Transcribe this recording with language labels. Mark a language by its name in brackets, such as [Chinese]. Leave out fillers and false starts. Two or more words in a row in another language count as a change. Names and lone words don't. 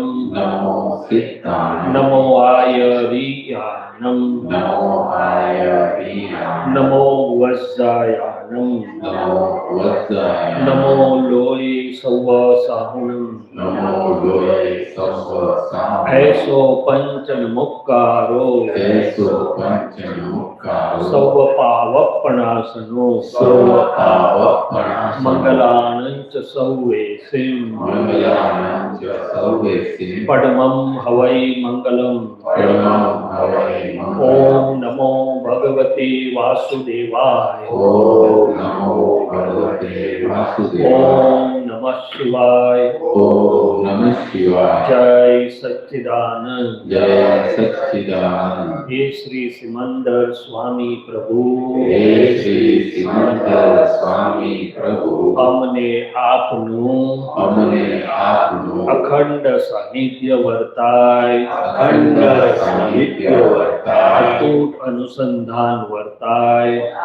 [Prakrit languages] નમો સિદ્ધાનમ નમો આયરિયાનમ નમો આયરિયાનમ નમો વજ્જાયાનમ નમો વજ્જાયાનમ નમો લોય સૌ સાહુનમ નમો લોય સવ સામ ऐसो पंचन मुक्कारो એસો પંચમુખારો सौ पावपणासनो સર્વ પાવપણાસનો मंगलानंच सौवे सिम મંગલાનંચ સર્વેસી पडमं हवै मंगलम પરમં હવૈ મંગલમ. [Sanskrit] ओम नमो भगवते वासुदेवाय ઓમ નમો ભગવતે વાસુદેવાય. ओम नमः शिवाय ઓમ નમઃ શિવાય. जय सच्चिदानंद જય સચ્ચિદાનંદ. [Gujarati] हे श्री सिमंदर स्वामी प्रभु હે શ્રી સિમંદર સ્વામી પ્રભુ, અમને આપનું અમને આપનું અખંડ સાનિધ્ય વર્તાય અખંડ સાનિધ્ય વર્તાય, અતૂટ અનુસંધાન વર્તાય